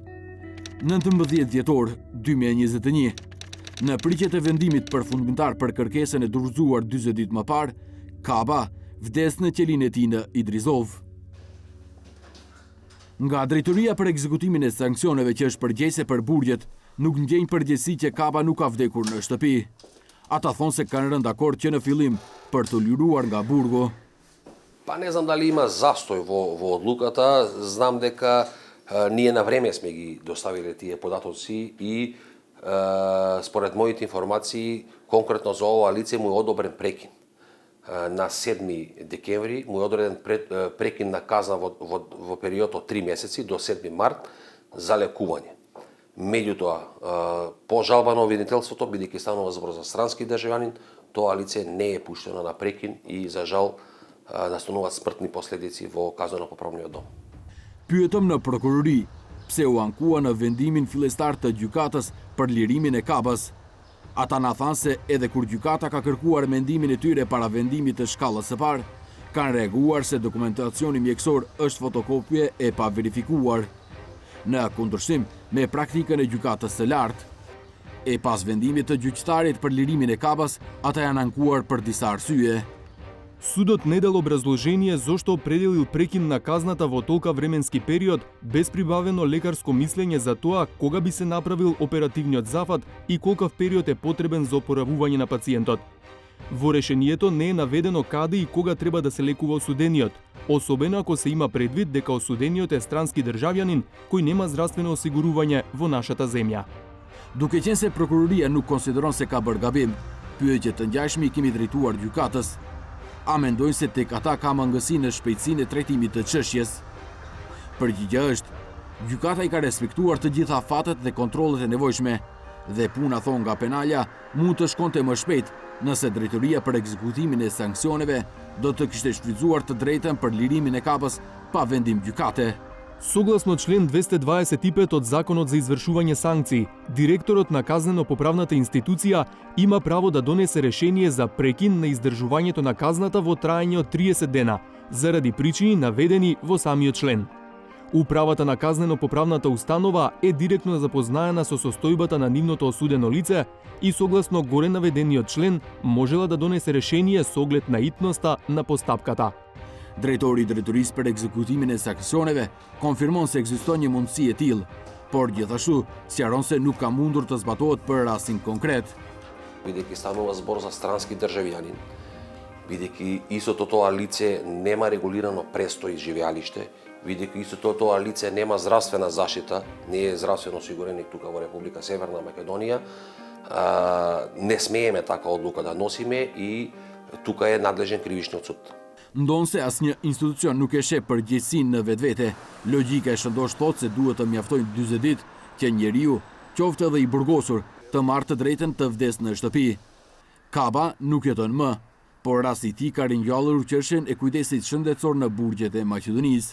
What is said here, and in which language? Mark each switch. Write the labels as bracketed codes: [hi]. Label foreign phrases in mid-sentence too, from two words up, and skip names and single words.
[sq] 19 dhjetor 2021, në pritjet e vendimit përfundimtar për kërkesën e dorëzuar 40 ditë më parë, Kaba vdes në qelinë e tij në Idrizov. Nga drejtoria për ekzekutimin e sanksioneve që është përgjegjëse për burgjet, nuk ndjenjë përgjegjësi që Kaba nuk ka vdekur në shtëpi. Ata thonë se kanë rënë dakord që në fillim për të liruar nga burgu. [mk] Па не знам да ли има застој во одлуката, знам дека ние на време сме ги доставили тие податоци и според моите информации, конкретно за ова лице му е одобрен прекин. На 7 декември му е одреден прекин на казна во период од 3 месеци до 7 март за лекување. Меѓутоа, по жалба на обвинителството, бидејќи станува збор за странски државјанин, тоа лице не е пуштено на прекин и за жал настануваат смртни последици во казнено-поправниот дом. [sq] Pyetëm në prokurori pse u ankua në vendimin fillestar të gjykatës për lirimin e Kabës. Ata na thanë se edhe kur gjykata ka kërkuar mendimin e tyre para vendimit të shkallës së parë, kanë reaguar se dokumentacioni mjekësor është fotokopje e pa verifikuar. Në kundërshtim me praktikën e gjykatës së lartë. E pas vendimit të gjyqtarit për lirimin e Kabës, ata janë ankuar për disa arsye. [mk] Судот не дал образложение зошто определил прекин на казната во толка временски период без прибавено лекарско мислење за тоа кога би се направил оперативниот зафат и колкав период е потребен за опоравување на пациентот. Во решението не е наведено каде и кога треба да се лекува осудениот, особено ако се има предвид дека осудениот е странски државјанин кој нема здравствено осигурување во нашата земја. [sq] Duke qenë se prokuroria nuk konsideron se ka bërë gabim, pyetje të ngjashme i kemi drejtuar gjykatës. A mendojnë se tek ata ka mangësi në shpejtësinë e trajtimit të çështjes. Përgjigjja është, gjykata i ka respektuar të gjitha fatet dhe kontrollet e nevojshme, dhe puna thonë nga penalja mund të shkonte më shpejt nëse drejtoria për ekzekutimin e sanksioneve do të kishte shfrytzuar të drejtën për lirimin e Kabës pa vendim gjykate. [mk] Согласно член 225 од Законот за извршување санкции, директорот на казнено-поправната институција има право да донесе решение за прекин на издржувањето на казната во траење од 30 дена, заради причини наведени во самиот член. Управата на казнено-поправната установа е директно запознаена со состојбата на нивното осудено лице и согласно горе наведениот член можела да донесе решение со оглед на итноста на постапката. [sq] Drejtori i drejtorisë për ekzekutimin e sanksioneve konfirmon se ekziston një mundësi e tillë, por gjithashtu sqaron se nuk ka mundur të zbatohet për rastin konkret. [mk] Бидејќи станува збор за странски државјанин, бидејќи истото тоа лице нема регулирано престој и живеалиште, бидејќи истото тоа лице нема здравствена заштита, не е здравствено осигуреник тука во Република Северна Македонија, не смееме така одлука да носиме и тука е надлежен кривичниот суд. [sq] Ndonë se asnjë institucion nuk e sheh përgjegjësinë në vetvete, logjika e shëndosh thotë se duhet të mjaftojnë 40 ditë që njeriu, qoftë edhe i burgosur, të marrë të drejtën të vdesë në shtëpi. Kaba nuk jeton më, por rasti i tij ka ringjallur çështjen e kujdesit shëndetësor në burgjet e Maqedonisë.